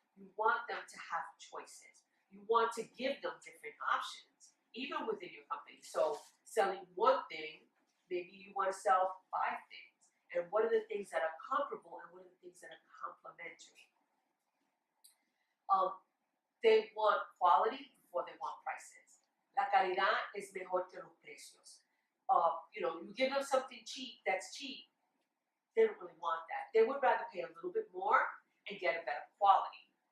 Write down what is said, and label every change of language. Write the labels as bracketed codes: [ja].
[en] You want them to have choices. You want to give them different options, even within your company. So selling one thing, maybe you want to sell 5 things. And what are the things that are comparable and what are the things that are complementary? They want quality before they want prices. [es] La calidad es mejor que los precios. [en] You give them something cheap that's cheap, they don't really want that. They would rather pay a little bit more and get a better quality.